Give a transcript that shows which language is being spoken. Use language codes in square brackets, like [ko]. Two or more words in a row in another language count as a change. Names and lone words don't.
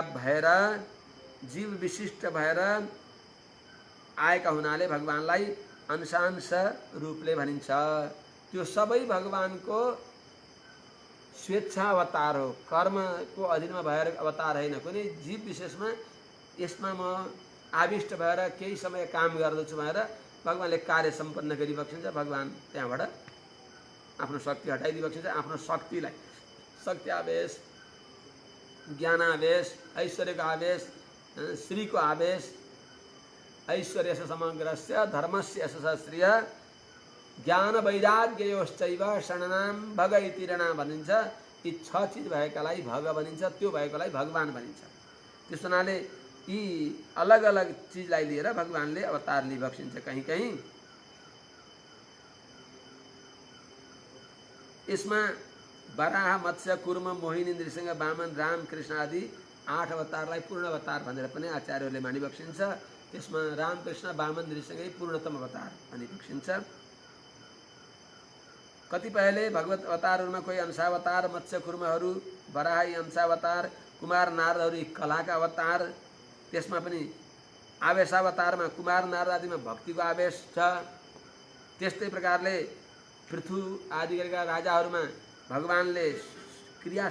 [ne] भएर जीव विशिष्ट भएर आएका हुनाले भगवानलाई अंशांश रूपले भनिन्छ त्यो सबै भगवानको स्वेच्छा अवतार हो कर्मको अधीनमा भएर अवतार होइन कुनै जीव विशेषमा यसमा म आविष्ट भएर केही समय काम गर्दछु भनेर भगवानले कार्य सम्पन्न गरिबक्सिन्छ भगवान त्यहाँबाट आफ्नो शक्ति हटाइदिबक्सिन्छ आफ्नो शक्तिलाई शक्ति आवेश ज्ञानावेश ऐश्वर्यको आवेश श्रीको आवेश [sa] ऐश्वर्यस्य समग्रस्य धर्मस्य श्रिय ज्ञान वैराग्ययोश्चैव शरणनाम भग इति रणा [ne] भनिन्छ यी 6 चिज भएकालाई भग भनिन्छ त्यो भएकोलाई भगवान भनिन्छ त्यस हुनाले यी अलग अलग चिजलाई लिएर भगवानले अवतार लिइबक्सिन्छ कहीँ कहीँ यसमा वराह मत्स्य कुर्म मोहिनी नृसिंह वामन राम कृष्ण आदि 8 अवतारलाई पूर्ण अवतार भनेर पनि आचार्यहरूले मानिबक्सिन्छ त्यसमा राम कृष्ण वामन नृसिंहै पूर्णतम अवतार भनिबक्सिन्छ कतिपयले भगवत अवतारहरूमा कोही अंशावतार मत्स्य कुर्महरू वराही अंशावतार कुमार नारदहरू कलाका अवतार त्यसमा पनि आवेशावतारमा कुमार नारद आदिमा भक्तिको आवेश छ त्यस्तै प्रकारले पृथु आदि गरेका राजाहरूमा भगवानले क्रिया